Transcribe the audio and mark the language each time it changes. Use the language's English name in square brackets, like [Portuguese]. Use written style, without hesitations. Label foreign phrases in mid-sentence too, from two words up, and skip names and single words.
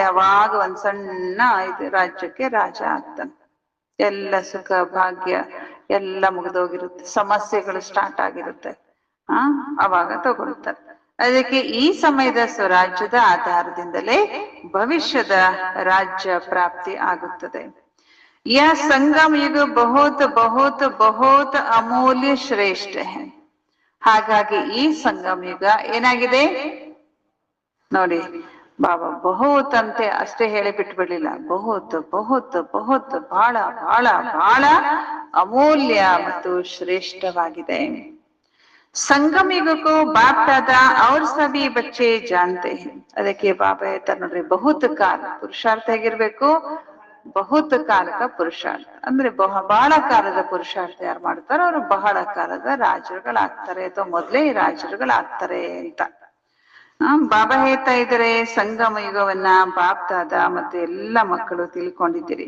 [Kannada] ಅವಾಗ ಒಂದ್ ಸಣ್ಣ ಇದು ರಾಜ್ಯಕ್ಕೆ ರಾಜ ಆಗ್ತಾನೆ. ಎಲ್ಲ ಸುಖ ಭಾಗ್ಯ ಎಲ್ಲ ಮುಗಿದೋಗಿರುತ್ತೆ, ಸಮಸ್ಯೆಗಳು ಸ್ಟಾರ್ಟ್ ಆಗಿರುತ್ತೆ. ಆ ಅವಾಗ ತಗೊಳ್ತಾರೆ. ಅದಕ್ಕೆ ಈ ಸಮಯದ ಸ್ವರಾಜ್ಯದ ಆಧಾರದಿಂದಲೇ ಭವಿಷ್ಯದ ರಾಜ್ಯ ಪ್ರಾಪ್ತಿ ಆಗುತ್ತದೆ. [Hindi] यह संगम युग बहुत बहुत बहुत अमूल्य श्रेष्ठ है. [Kannada] ಹಾಗಾಗಿ ಈ ಸಂಗಮ ಯುಗ ಏನಾಗಿದೆ ನೋಡಿ, ಬಾಬಾ ಬಹುತ್ ಅಂತೆ ಅಷ್ಟೇ ಹೇಳಿ ಬಿಟ್ಬಿಡ್ಲಿಲ್ಲ, [Hindi] बहुत बहुत बहुत [Kannada] ಬಹಳ ಬಹಳ ಬಹಳ ಅಮೂಲ್ಯ ಮತ್ತು ಶ್ರೇಷ್ಠವಾಗಿದೆ. [Hindi] ಸಂಗಮ युग को बाप दादा और सभी बच्चे जानते हैं. [Kannada] ಅದಕ್ಕೆ ಬಾಬಾ ಹೇಳ್ತಾರೆ ನೋಡ್ರಿ, [Hindi] बहुत काल [Kannada] ಪುರುಷಾರ್ಥ ಹೇಗಿರ್ಬೇಕು, [Hindi] बहुत काल का पुरुषार्थ [Kannada] ಅಂದ್ರೆ ಬಹಳ ಕಾಲದ ಪುರುಷಾರ್ಥ ಯಾರು ಮಾಡ್ತಾರೋ ಅವರು ಬಹಳ ಕಾಲದ ರಾಜರುಗಳಾಗ್ತಾರೆ ಅಥವಾ ಮೊದಲೇ ರಾಜರುಗಳಾಗ್ತಾರೆ ಅಂತ. ಬಾಬಾ ಹೇಳ್ತಾ ಇದ್ದಾರೆ, ಸಂಗಮ ಯುಗವನ್ನ ಬಾಪ್ ದಾದ ಮತ್ತೆ ಎಲ್ಲ ಮಕ್ಕಳು ತಿಳ್ಕೊಂಡಿದ್ದೀರಿ.